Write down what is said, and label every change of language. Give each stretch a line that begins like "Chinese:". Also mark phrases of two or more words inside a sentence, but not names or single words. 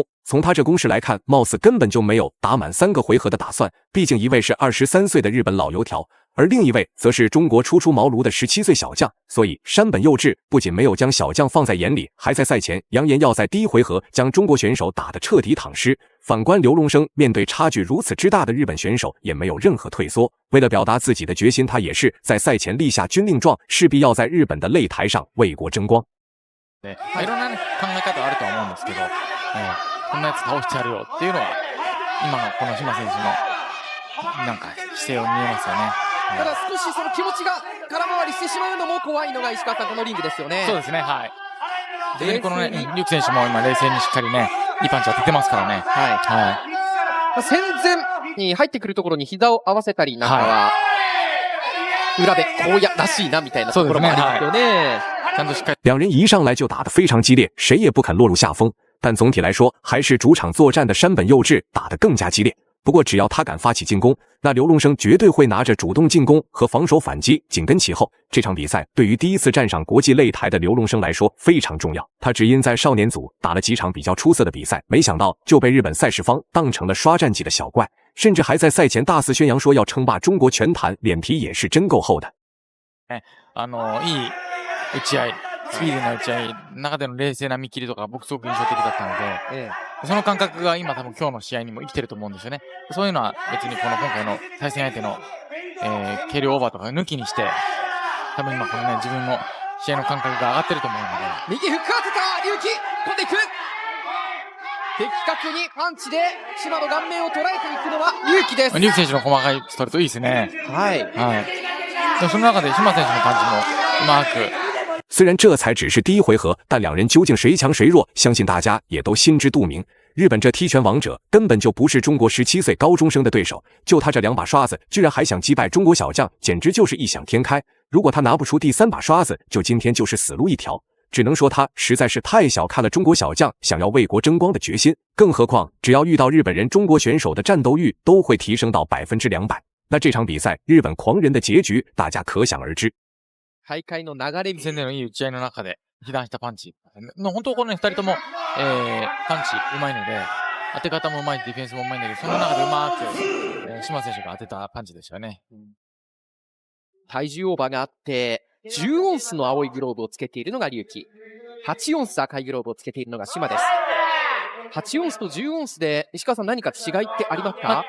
Chinese: 从他这攻势来看，貌似根本就没有打满3个回合的打算，毕竟一位是23岁的日本老油条，而另一位则是中国初出茅庐的17岁小将，所以山本佑志不仅没有将小将放在眼里，还在赛前扬言要在第一回合将中国选手打得彻底躺尸。反观刘龙生，面对差距如此之大的日本选手，也没有任何退缩。为了表达自己的決心，他也是在赛前立下军令状，势必要在日本的擂台上为国争光。
Japanese: いろんな考え方あるとは思うんですけど、こんなやつ倒してやるよっていうのは今のこの島選手のなんか姿勢を見えますよね。ただ少しその気持ちが空回りしてしまうのも怖いのが石川さんこのリングですよね。そうですね、はい。非常にこのね、リュウキ選手も今冷静にしっかりね、いいパンチ当ててますからね。戦前に入ってくるところに膝を合わせたりなんかは、裏で荒野らしいなみたいなところもありますよね。ちゃんとしっかり。
Chinese: 两人一上来就打得非常激烈，谁也不肯落入下风。但总体来说，还是主场作战的山本佑志打得更加激烈。不过只要他敢发起进攻，那刘龙生绝对会拿着主动进攻和防守反击紧跟其后。这场比赛对于第一次站上国际擂台的刘龙生来说非常重要，他只因在少年组打了几场比较出色的比赛，没想到就被日本赛事方当成了刷战绩的小怪，甚至还在赛前大肆宣扬说要称霸中国拳坛，脸皮也是真够厚的。
Japanese: いい打ち合い、スピーディーな打ち合いの中での冷静な見切りとか僕すごく印象的だったので、その感覚が今多分今日の試合にも生きてると思うんですよね。そういうのは別にこの今回の対戦相手の、軽量オーバーとか抜きにして、多分今このね自分の試合の感覚が上がってると思うので。右フック当てた龍樹、飛んでいく。的確にパンチで島の顔面を捉えていくのは龍樹です。龍樹選手の細かいストレートいいですね。はい。でその中で島選手のパンチもうまく。
Chinese: 虽然这才只是第一回合，但两人究竟谁强谁弱，相信大家也都心知肚明。日本这踢拳王者根本就不是中国17岁高中生的对手，就他这2把刷子，居然还想击败中国小将，简直就是异想天开。如果他拿不出第3把刷子，就今天就是死路一条。只能说他实在是太小看了中国小将想要为国争光的决心。更何况，只要遇到日本人，中国选手的战斗欲都会提升到200%。那这场比赛，日本狂人的结局，大家可想而知。
Japanese: 大会の流れ戦でのいい打ち合いの中で被弾したパンチ。本当この2人とも、パンチうまいので、当て方もうまい、ディフェンスもうまいんだけど、その中でうまく、島選手が当てたパンチでしたよね。体重オーバーがあって、10オンスの青いグローブをつけているのが龍樹、8オンス赤いグローブをつけているのが島です。8オンスと10オンスで石川さん何か違いってありますか？